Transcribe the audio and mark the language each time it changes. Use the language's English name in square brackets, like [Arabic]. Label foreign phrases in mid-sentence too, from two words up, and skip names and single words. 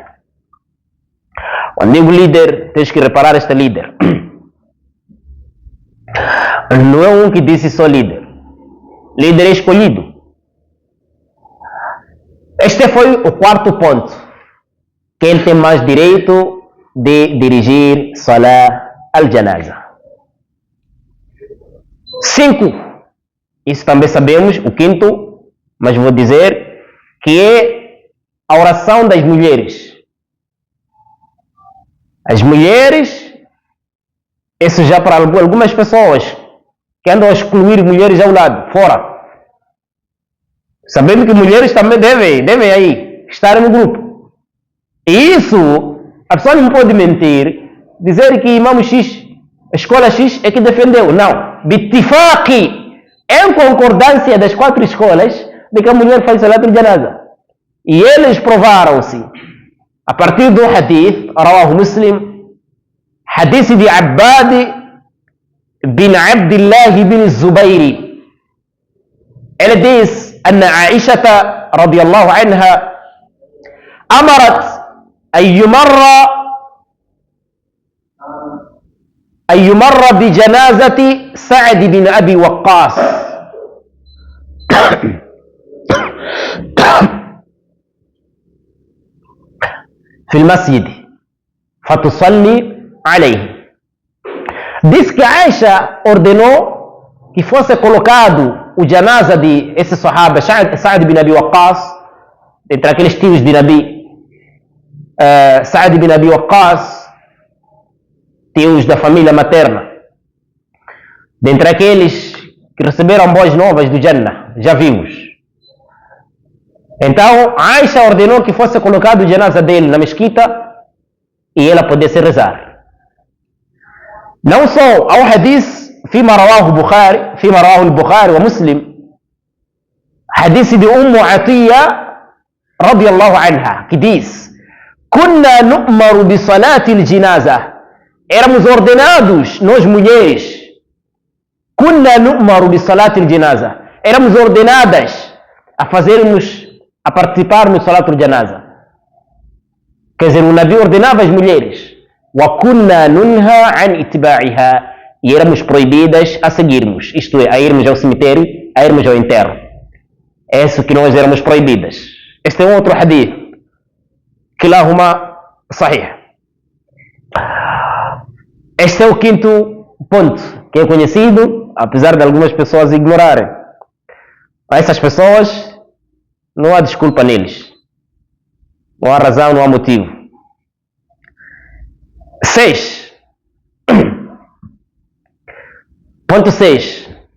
[Portuguese] Quando digo líder, tens que reparar este líder. Não é um que disse só líder. Líder é escolhido. Este foi o quarto ponto. Quem tem mais direito de dirigir [Arabic] صلاة الجنازة. [Portuguese] 5. Isso também sabemos, o quinto, mas vou dizer que é a oração das mulheres. As mulheres, isso já para algumas pessoas que andam a excluir mulheres ao lado, fora. Sabemos que mulheres também devem aí estar no grupo. E isso, a pessoa não pode mentir, dizer que Imam X a escola X é que defendeu. Não. Bitifaqi, em concordância das 4 escolas, de que a mulher faz [Arabic] صلاة الجنازة. [Portuguese] E eles provaram-se a partir do hadith, [Arabic] رواه مسلم, [Portuguese] hadith de Abbad bin Abdullah bin Zubairi. Ele diz: [Arabic] أن عائشة رضي الله عنها أمرت أن يمر بجنازة سعد بن أبي وقاص في المسجد فتصلي عليه. [Portuguese] Diz que Aisha ordenou que fosse colocado o janaza de esse sahaba, Sa'd bin Abi Waqqas, entre aqueles tios de Nabi, Sa'd bin Abi Waqqas, tios da família materna, dentre aqueles que receberam boas novas do Jannah, já vimos. Então, Aisha ordenou que fosse colocado o janaza dele na mesquita e ela pudesse rezar. Não só ao hadith [Arabic] فيما رواه البخاري ومسلم حديث دي عطية رضي الله عنها [Portuguese] que diz: [Arabic] كنا نؤمر بصلاة الجنازة, [Portuguese] éramos ordenados, nós mulheres, [Arabic] كنا نؤمر بصلاة الجنازة, [Portuguese] éramos ordenadas a participarmos de [Arabic] صلاة الجنازة. [Portuguese] Quer dizer, o Nabi ordenava as mulheres, [Arabic] وكنا ننهى عن اتباعها, [Portuguese] e éramos proibidas a seguirmos, isto é, a irmos ao cemitério, a irmos ao enterro. É isso que nós éramos proibidas. Este é um outro hadith, [Arabic] كلاهما صحيح. [Portuguese] Este é o 5º ponto, que é conhecido, apesar de algumas pessoas ignorarem. A essas pessoas não há desculpa neles, não há razão, não há motivo. 6. Ponto 6.